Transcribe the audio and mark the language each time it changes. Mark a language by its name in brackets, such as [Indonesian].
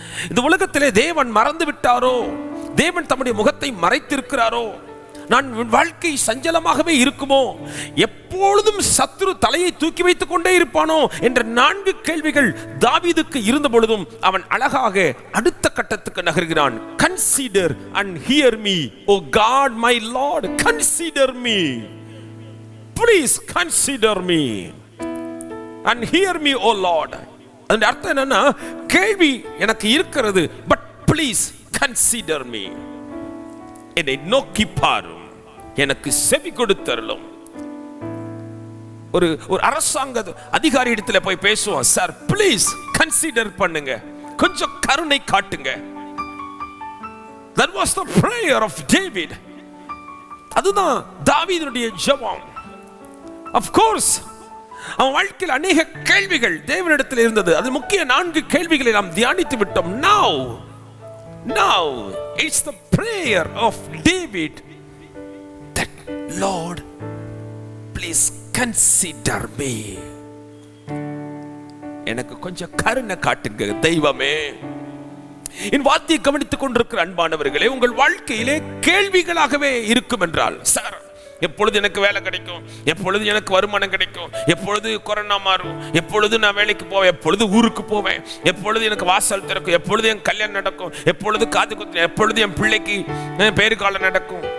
[Tamil] இந்த உலகத்திலே தேவன் மறந்து விட்டாரோ, தேவன் தம்முடைய முகத்தை மறைத்திருக்கிறாரோ, நான் வாழ்க்கை சஞ்சலமாகவே இருக்குமோ, எப்பொழுதும் சத்துரு தலையை தூக்கி வைத்துக் கொண்டே இருப்பானோ என்ற 4 கேள்விகள் தாவீதுக்கு இருந்த பொழுதும் அவன் அழகாக அடுத்த கட்டத்துக்கு நகர்கிறான். [English] Consider and hear me, O God my Lord, consider me, please consider me and hear me, O Lord. [Tamil] அதன் அர்த்தம் என்னன்னா, கேள்வி எனக்கு இருக்கிறது, [English] But please consider me. [Tamil] என்னை நோக்கி பாரும், எனக்கு செவி கொடுத்தருளும். ஒரு அரசாங்க அதிகாரி இடத்துல போய் பேசுவோம், சார் [English] please consider [Tamil] பண்ணுங்க, கொஞ்சம் கருணை காட்டுங்க. [English] That was the prayer of David. [Tamil] அதுதான் தாவீதுடைய ஜெபம். [English] Of course [Tamil] அவன் வாழ்க்கையில் அநேக கேள்விகள் தேவனிடத்தில் இருந்தது. அது முக்கிய 4 கேள்விகளை நாம் தியானித்து விட்டோம். [English] Now it's the prayer of David that Lord please consider me. [Tamil] எனக்கு கொஞ்சம் கருணை காட்டுங்க தெய்வமே. என் வார்த்தையை கவனித்துக் கொண்டிருக்கிற அன்பானவர்களே, உங்கள் வாழ்க்கையிலே கேள்விகளாகவே இருக்கும் என்றால், சார் எப்பொழுது எனக்கு வேலை கிடைக்கும், எப்பொழுது எனக்கு வருமானம் கிடைக்கும், எப்பொழுது கொரோனா மாறும், எப்பொழுது நான் வேலைக்கு போவேன், எப்பொழுது ஊருக்கு போவேன், எப்பொழுது எனக்கு வாசல் திறக்கும், எப்பொழுது என் கல்யாணம் நடக்கும், எப்பொழுது காது குத்து, எப்பொழுது என் பிள்ளைக்கு பேரு காலம் நடக்கும்.